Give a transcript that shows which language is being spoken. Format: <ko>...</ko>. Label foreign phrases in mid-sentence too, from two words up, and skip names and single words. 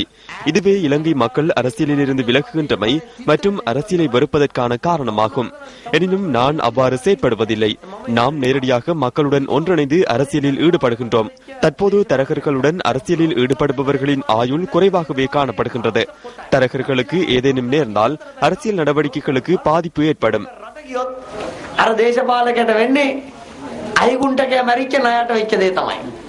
<ta>இதுவே இலங்கை மக்கள் அரசியலில் இருந்து விலகுகின்றமை மற்றும் அரசியலை வெறுப்பதற்கான காரணமாகும். எனினும் நான் அவ்வாறு செயற்படுவதில்லை. நாம் நேரடியாக மக்களுடன் ஒன்றிணைந்து அரசியலில் ஈடுபடுகின்றோம். தற்போது தரகர்களுடன் அரசியலில் ஈடுபடுபவர்களின் ஆயுள் குறைவாகவே காணப்படுகின்றது. தரகர்களுக்கு ஏதேனும் நேர்ந்தால் அரசியல் நடவடிக்கைகளுக்கு பாதிப்பு ஏற்படும்.</ta> <si>අර දේශපාලකයට වෙන්නේ අයිගුන්ටකය මැරිච්ච ණයට වෙච්ච දේ තමයි.</si>